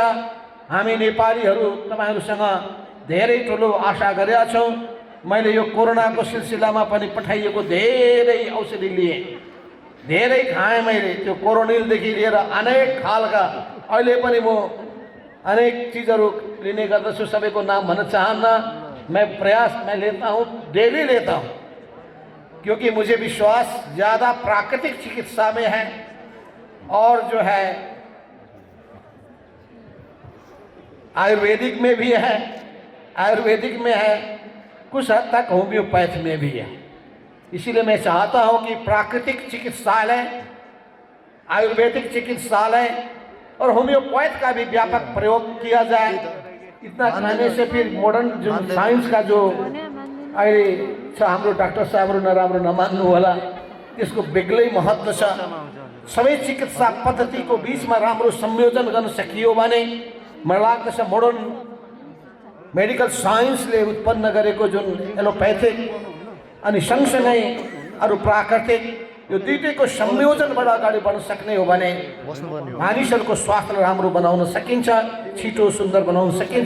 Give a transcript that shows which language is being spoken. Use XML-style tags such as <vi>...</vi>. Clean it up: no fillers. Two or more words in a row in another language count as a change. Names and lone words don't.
<ne>हामी नेपालीहरू तपाईहरुसँग धेरै ठुलो आशा गरेका छौँ। मैले यो कोरोनाको सिलसिलामा पनि पठाइएको धेरै औषधि लिएँ, धेरै खाएँ मैले, त्यो कोरोनिलदेखि लिएर अनेक खालका, अहिले पनि म अनेक चीज़हरू लेने गर्दछु, सबैको नाम भन्न चाहन्न।</ne> <hi>मैं लेता हूँ, डेली लेता हूँ, क्योंकि मुझे विश्वास ज़्यादा प्राकृतिक चिकित्सा में है और जो है आयुर्वेदिक में भी है, आयुर्वेदिक में है, कुछ हद तक होम्योपैथ में भी है। इसीलिए मैं चाहता हूँ कि प्राकृतिक चिकित्सालय, आयुर्वेदिक चिकित्सालय और होम्योपैथ का भी व्यापक प्रयोग किया जाए। इतना करने से फिर मॉडर्न जो साइंस का जो</hi> <ne>अहिले छ हाम्रो डाक्टर साहबहरु नराम्रो नमान्नु होला, त्यसको बेग्लै महत्त्व छ। सबै चिकित्सा पद्धतिको बीचमा राम्रो संयोजन गर्न सकियो भने मलाई लाग्दछ</ne> <en>modern medical</en> <ne>साइन्सले उत्पन्न गरेको जुन एलोपैथिक अनि सँगसँगै अरू प्राकृतिक यो दुईटैको संयोजनबाट अगाडि बढ्न सक्ने हो भने मानिसहरूको स्वास्थ्यलाई राम्रो बनाउन सकिन्छ, छिटो सुन्दर बनाउन सकिन्छ।</ne>